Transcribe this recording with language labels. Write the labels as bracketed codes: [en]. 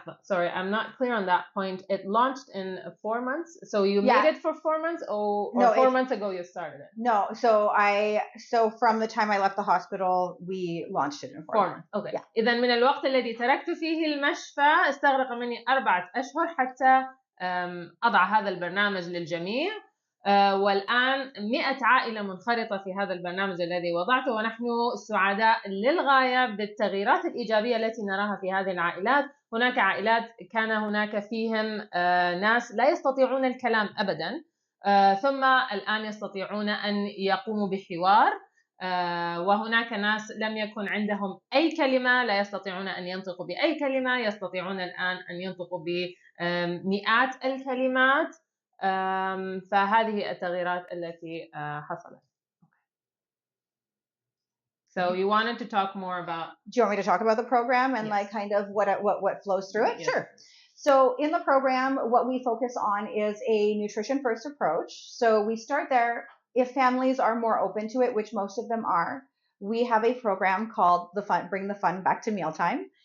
[en] Sorry, I'm not clear on that point. It launched in 4 months. So you made it for 4 months, or No, 4 months ago you started it? No, so from the time I left the hospital, we launched it in 4 months. Okay. Yeah. [ar] إذا من الوقت الذي تركت فيه المشفى استغرق مني 4 أشهر حتى أضع هذا البرنامج للجميع. والآن 100 عائلة منخرطة في هذا البرنامج الذي وضعته، ونحن سعداء للغاية بالتغييرات الإيجابية التي نراها في هذه العائلات. هناك عائلات كان هناك فيهم ناس لا يستطيعون الكلام أبدا، ثم الآن يستطيعون أن يقوموا بحوار. وهناك ناس لم يكن عندهم أي كلمة، لا يستطيعون أن ينطقوا بأي كلمة، يستطيعون الآن أن ينطقوا بمئات الكلمات. فهذه التغييرات التي حصلت. [en] So you wanted to talk more about... Do you want me to talk about the program and like kind of what flows through it? Yes. Sure. So in the program, what we focus on is a nutrition first approach. So we start there. If families are more open to it, which most of them are, we have a program called Bring the Fun Back to Mealtime.